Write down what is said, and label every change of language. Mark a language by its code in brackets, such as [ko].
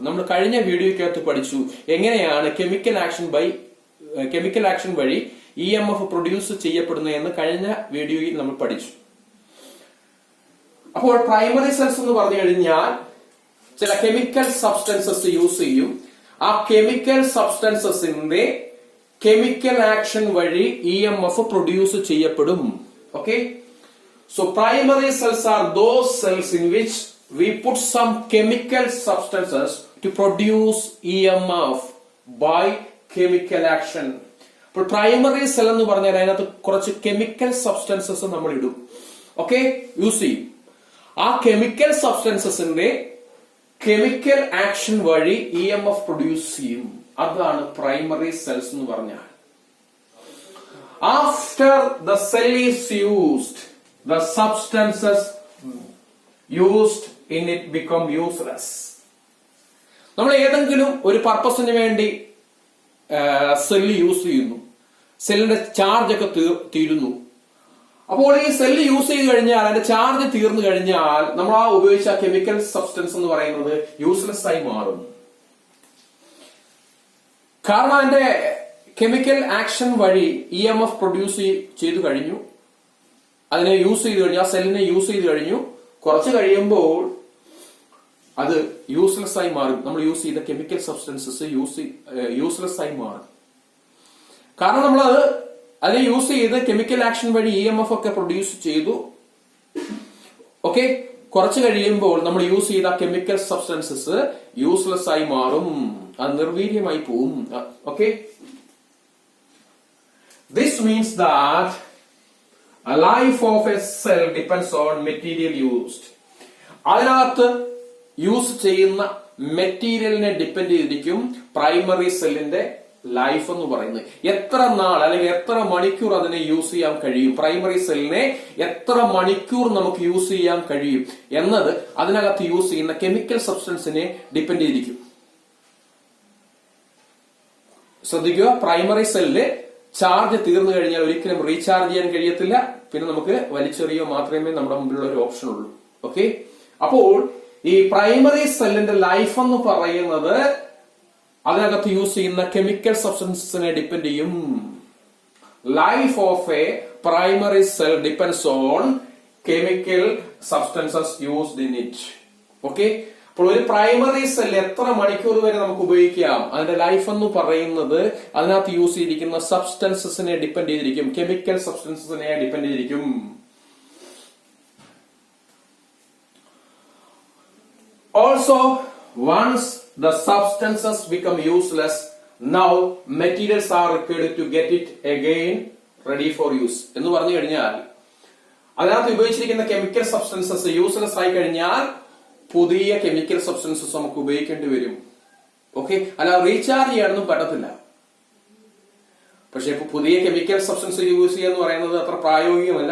[ml] നമ്മൾ കഴിഞ്ഞ വീഡിയോക്കകത്ത് പഠിച്ചു എങ്ങനെയാണ് കെമിക്കൽ ആക്ഷൻ വഴി EMF പ്രൊഡ്യൂസ് ചെയ്യപ്പെടുന്നതെന്ന് കഴിഞ്ഞ വീഡിയോയിൽ നമ്മൾ പഠിച്ചു. അപ്പോൾ പ്രൈമറി സെൽസ് എന്ന് പറഞ്ഞു കഴിഞ്ഞാൽ ചില കെമിക്കൽ സബ്സ്റ്റൻസസ് യൂസ് ചെയ്യും. ആ കെമിക്കൽ സബ്സ്റ്റൻസസിന്റെ കെമിക്കൽ ആക്ഷൻ വഴി EMF പ്രൊഡ്യൂസ് ചെയ്യപ്പെടും. [en] Okay, so primary cells are those cells in which we put some chemical substances to produce EMF by chemical action. [ml] അപ്പോൾ പ്രൈമറി സെൽ എന്ന് പറഞ്ഞാൽ അതിനകത്ത് കുറച്ച് കെമിക്കൽ സബ്സ്റ്റൻസസ് നമ്മൾ ഇടും. ഓക്കെ, യൂസ് ചെയ്യും. ആ കെമിക്കൽ സബ്സ്റ്റൻസസിന്റെ കെമിക്കൽ ആക്ഷൻ വഴി EMF പ്രൊഡ്യൂസ് ചെയ്യും. അതാണ് പ്രൈമറി സെൽസ് എന്ന് പറഞ്ഞാൽ. [en] After the cell is used, the substances used in it become useless. [ml] നമ്മൾ ഏതെങ്കിലും ഒരു പർപ്പസിന് വേണ്ടി സെല്ല് യൂസ് ചെയ്യുന്നു, സെല്ലിന്റെ ചാർജ് ഒക്കെ തീരുന്നു. അപ്പോൾ ഈ സെല്ല് യൂസ് ചെയ്ത് കഴിഞ്ഞാൽ അതിന്റെ ചാർജ് തീർന്നു കഴിഞ്ഞാൽ നമ്മൾ ആ ഉപയോഗിച്ച കെമിക്കൽ സബ്സ്റ്റൻസ് എന്ന് പറയുന്നത് യൂസ്ലെസ് ആയി മാറും. കാരണം അതിന്റെ കെമിക്കൽ ആക്ഷൻ വഴി EMF പ്രൊഡ്യൂസ് ചെയ്തു കഴിഞ്ഞു. അതിനെ യൂസ് ചെയ്ത് കഴിഞ്ഞു, ആ സെല്ലിനെ യൂസ് ചെയ്ത് കഴിഞ്ഞു. കുറച്ച് കഴിയുമ്പോൾ അത് യൂസ്ലെസ് ആയി മാറും. നമ്മൾ യൂസ് ചെയ്ത കെമിക്കൽ സബ്സ്റ്റൻസസ് യൂസ്ലെസ് ആയി മാറും. കാരണം നമ്മൾ അതിനെ യൂസ് ചെയ്ത് കെമിക്കൽ ആക്ഷൻ വഴി EMF ഒക്കെ പ്രൊഡ്യൂസ് ചെയ്തു. ഓക്കെ, കുറച്ച് കഴിയുമ്പോൾ നമ്മൾ യൂസ് ചെയ്ത കെമിക്കൽ സബ്സ്റ്റൻസസ് യൂസ്ലെസ് ആയി മാറും, അത് നിർവീര്യമായി പോവും. [en] Okay, this means that a life of a cell depends on material used. [ml] അതിനകത്ത് യൂസ് ചെയ്യുന്ന മെറ്റീരിയലിനെ ഡിപ്പെൻഡ് ചെയ്തിരിക്കും പ്രൈമറി സെല്ലിന്റെ ലൈഫ് എന്ന് പറയുന്നത്. എത്ര നാൾ അല്ലെങ്കിൽ എത്ര മണിക്കൂർ അതിനെ യൂസ് ചെയ്യാൻ കഴിയും, പ്രൈമറി സെല്ലിനെ എത്ര മണിക്കൂർ നമുക്ക് യൂസ് ചെയ്യാൻ കഴിയും എന്നത് അതിനകത്ത് യൂസ് ചെയ്യുന്ന കെമിക്കൽ സബ്സ്റ്റൻസിനെ ഡിപ്പെൻഡ് ചെയ്തിരിക്കും. ശ്രദ്ധിക്കുക, പ്രൈമറി സെല്ലില് ചാർജ് തീർന്നു കഴിഞ്ഞാൽ ഒരിക്കലും റീചാർജ് ചെയ്യാൻ കഴിയത്തില്ല. പിന്നെ നമുക്ക് വലിച്ചെറിയോ മാത്രമേ നമ്മുടെ മുമ്പിലുള്ള ഒരു ഓപ്ഷൻ ഉള്ളൂ. ഓക്കെ, അപ്പോൾ ഈ പ്രൈമറി സെല്ലിന്റെ ലൈഫ് എന്ന് പറയുന്നത് അതിനകത്ത് യൂസ് ചെയ്യുന്ന കെമിക്കൽ സബ്സ്റ്റൻസിനെ ഡിപ്പെൻഡ് ചെയ്യും. [en] Life of a primary cell depends on chemical substances used in it. [ml] Okay, അപ്പോൾ ഒരു പ്രൈമറി സെൽ എത്ര മണിക്കൂർ വരെ നമുക്ക് ഉപയോഗിക്കാം, അതിന്റെ ലൈഫ് എന്ന് പറയുന്നത് അതിനകത്ത് യൂസ് ചെയ്തിരിക്കുന്ന സബ്സ്റ്റൻസസിനെ ഡിപ്പെൻഡ് ചെയ്തിരിക്കും, കെമിക്കൽ സബ്സ്റ്റൻസസിനെ ഡിപ്പെൻഡ് ചെയ്തിരിക്കും. [en] Also, once the substances become useless, now materials are required to get it again ready for use. [ml] എന്ന് പറഞ്ഞു കഴിഞ്ഞാൽ അതിനകത്ത് ഉപയോഗിച്ചിരിക്കുന്ന കെമിക്കൽ സബ്സ്റ്റൻസസ് യൂസ്ലെസ് ആയി കഴിഞ്ഞാൽ പുതിയ കെമിക്കൽ സബ്സ്റ്റൻസസ് നമുക്ക് ഉപയോഗിക്കേണ്ടി വരും. ഓക്കെ, അല്ല റീചാർജ് ചെയ്യാനൊന്നും പറ്റത്തില്ല. പക്ഷെ ഇപ്പൊ പുതിയ കെമിക്കൽ സബ്സ്റ്റൻസ് യൂസ് ചെയ്യുക എന്ന് പറയുന്നത് അത്ര പ്രായോഗികമല്ല.